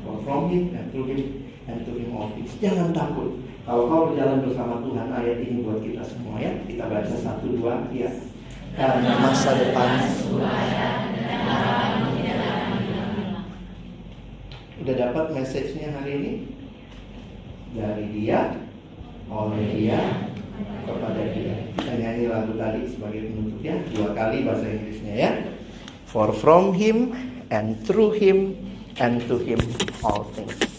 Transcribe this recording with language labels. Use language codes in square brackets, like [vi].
[en] From Him and through Him and to Him all things. [id] Jangan takut. Kalau kau berjalan bersama Tuhan, ayat ini buat kita semua ya. Kita baca 1, 2, ya. Karena masa depan. Udah dapat message-nya hari ini? Dari Dia, oleh Dia, kepada Dia. Kita nyanyi lagu tadi sebagai penutup ya. 2 kali bahasa Inggrisnya ya. [en] For from Him and through Him and to Him all things.